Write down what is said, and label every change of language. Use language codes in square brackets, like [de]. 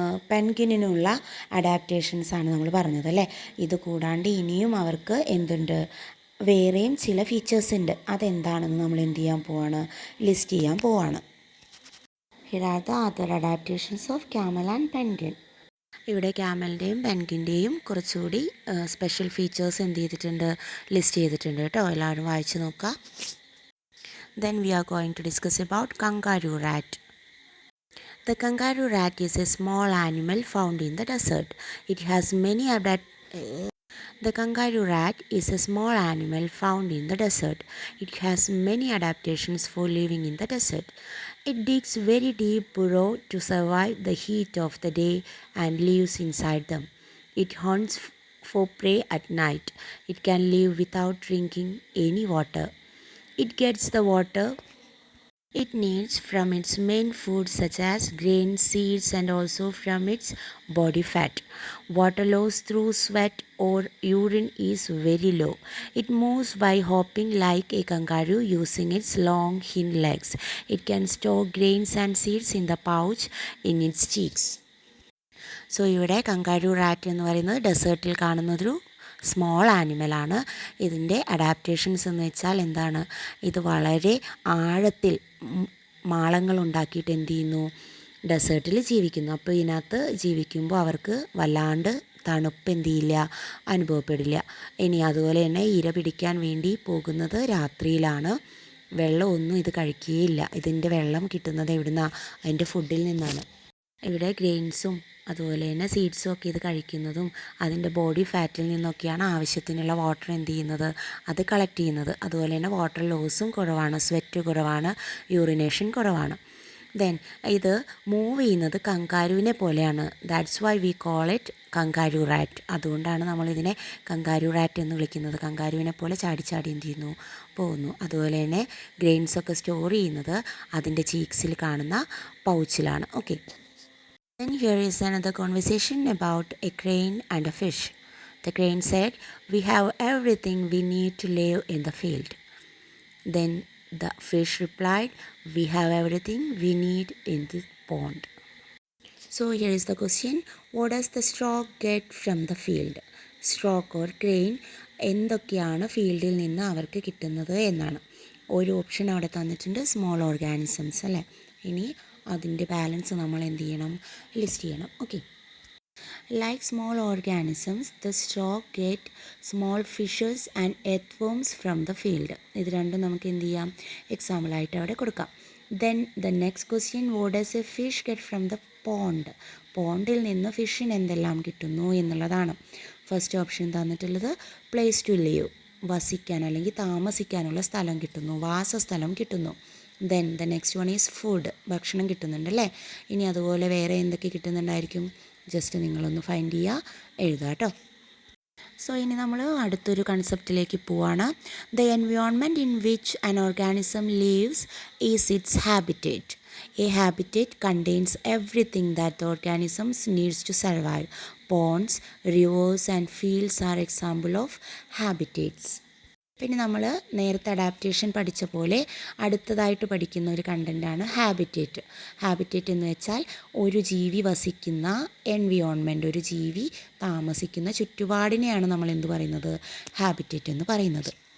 [ml] പെൻഗ്വിനുള്ള അഡാപ്റ്റേഷൻസാണ് നമ്മൾ പറഞ്ഞത് അല്ലേ. ഇത് കൂടാണ്ട് ഇനിയും അവർക്ക് എന്തുണ്ട്, വേറെയും ചില ഫീച്ചേഴ്സ് ഉണ്ട്. അതെന്താണെന്ന് നമ്മൾ എന്ത് ചെയ്യാൻ പോവാണ്, ലിസ്റ്റ് ചെയ്യാൻ പോവാണ്. [en] Here are the other adaptations of camel and penguin. [ml] ഇവിടെ ക്യാമലിൻ്റെയും പെൻഗ്വിൻ്റെയും കുറച്ചുകൂടി സ്പെഷ്യൽ ഫീച്ചേഴ്സ് എന്ത് ചെയ്തിട്ടുണ്ട്, ലിസ്റ്റ് ചെയ്തിട്ടുണ്ട് കേട്ടോ. എല്ലാവരും വായിച്ച് നോക്കുക. [en] Then we are going to discuss about kangaroo rat. The kangaroo rat is a small animal found in the desert. It has many The kangaroo rat is a small animal found in the desert. It has many adaptations for living in the desert. It digs very deep burrow to survive the heat of the day and lives inside them. It hunts for prey at night. It can live without drinking any water. It gets the water it needs from its main food such as grains, seeds and also from its body fat. Water loss through sweat or urine is very low. It moves by hopping like a kangaroo using its long hind legs. It can store grains and seeds in the pouch in its cheeks. [ml] So ഇവിടെ kangaroo rat എന്ന് പറയുന്നത് ഡെസേർട്ടിൽ കാണുന്നതൊരു small ആനിമലാണ്. ഇതിൻ്റെ adaptations എന്ന് വെച്ചാൽ എന്താണ്, ഇത് വളരെ ആഴത്തിൽ മാളങ്ങൾ ഉണ്ടാക്കിയിട്ട് എന്ത് ചെയ്യുന്നു, ഡെസേർട്ടിൽ ജീവിക്കുന്നു. അപ്പോൾ ഇതിനകത്ത് ജീവിക്കുമ്പോൾ അവർക്ക് വല്ലാണ്ട് തണുപ്പ് എന്ത് ചെയ്യില്ല, അനുഭവപ്പെടില്ല. ഇനി അതുപോലെ തന്നെ ഇര പിടിക്കാൻ വേണ്ടി പോകുന്നത് രാത്രിയിലാണ്. വെള്ളമൊന്നും ഇത് കഴിക്കുകയില്ല. ഇതിൻ്റെ വെള്ളം കിട്ടുന്നത് എവിടുന്നാണ്, അതിൻ്റെ ഫുഡിൽ നിന്നാണ്. ഇവിടെ ഗ്രെയിൻസും അതുപോലെ തന്നെ സീഡ്സും ഒക്കെ ഇത് കഴിക്കുന്നതും അതിൻ്റെ ബോഡി ഫാറ്റിൽ നിന്നൊക്കെയാണ് ആവശ്യത്തിനുള്ള വാട്ടർ എന്ത് ചെയ്യുന്നത്, അത് കളക്ട് ചെയ്യുന്നത്. അതുപോലെ തന്നെ വാട്ടർ ലോസും കുറവാണ്, സ്വെറ്റ് കുറവാണ്, യൂറിനേഷൻ കുറവാണ്. ദെൻ ഇത് മൂവ് ചെയ്യുന്നത് കങ്കാരുവിനെ പോലെയാണ്. [en] That's why we call it kangaroo rat. [ml] അതുകൊണ്ടാണ് നമ്മളിതിനെ കങ്കാരു റാറ്റ് എന്ന് വിളിക്കുന്നത്. കങ്കാരുവിനെ പോലെ ചാടി ചാടി എന്ത് ചെയ്യുന്നു, പോകുന്നു. അതുപോലെ തന്നെ ഗ്രെയിൻസൊക്കെ സ്റ്റോർ ചെയ്യുന്നത് അതിൻ്റെ ചീക്സിൽ കാണുന്ന പൗച്ചിലാണ്. Okay. [en] Then here is another conversation about a crane and a fish. The crane said, "We have everything we need to live in the field." Then the fish replied, "We have everything we need in the pond." So here is the question, what does the stork get from the field? [ml] Stork or crane എന്തൊക്കെയാണ് ഫീൽഡിൽ നിന്ന് അവർക്ക് കിട്ടുന്നത് എന്നാണ്. ഒരു option അവിടെ തന്നിട്ടുണ്ട്, small organisms അല്ലേ. ഇനി അതിൻ്റെ ബാലൻസ് നമ്മൾ എന്ത് ചെയ്യണം, ലിസ്റ്റ് ചെയ്യണം. Okay. [en] Like small organisms the stock get small fishes and earth from the field. [ml] ഇത് രണ്ടും നമുക്ക് എന്ത് ചെയ്യാം, എക്സാമ്പിളായിട്ട് അവിടെ കൊടുക്കാം. [en] Then the next question, what does a fish get from the pond? [ml] പോണ്ടിൽ നിന്ന് ഫിഷിന് എന്തെല്ലാം കിട്ടുന്നു എന്നുള്ളതാണ്. ഫസ്റ്റ് ഓപ്ഷൻ തന്നിട്ടുള്ളത് പ്ലേസ് ടു ലിവ്, വസിക്കാൻ അല്ലെങ്കിൽ താമസിക്കാനുള്ള സ്ഥലം കിട്ടുന്നു, വാസസ്ഥലം കിട്ടുന്നു. [en] then the next one is food, [ml] ഭക്ഷണം കിട്ടുന്നുണ്ട് അല്ലേ. ഇനി അതുപോലെ വേറെ എന്തൊക്കെ കിട്ടുന്നുണ്ടായിരിക്കും, ജസ്റ്റ് നിങ്ങളൊന്ന് ഫൈൻഡ് ചെയ്യുക, എഴുതുക കേട്ടോ. [en] so [ml] ഇനി നമ്മൾ അടുത്തൊരു കൺസെപ്റ്റിലേക്ക് പോവാണ്. [en] The environment in which an organism lives is its habitat. A habitat contains everything that the organisms needs to survive. Ponds, rivers and fields are example of habitats. [ml] പിന്നെ നമ്മൾ നേരത്തെ അഡാപ്റ്റേഷൻ പഠിച്ച പോലെ അടുത്തതായിട്ട് പഠിക്കുന്ന ഒരു കണ്ടൻ്റാണ് ഹാബിറ്റേറ്റ്. ഹാബിറ്റേറ്റ് എന്ന് വെച്ചാൽ ഒരു ജീവി വസിക്കുന്ന എൻവിയോൺമെൻറ്റ്, ഒരു ജീവി താമസിക്കുന്ന ചുറ്റുപാടിനെയാണ് നമ്മൾ എന്ത് പറയുന്നത്, ഹാബിറ്റേറ്റ് എന്ന് പറയുന്നത്.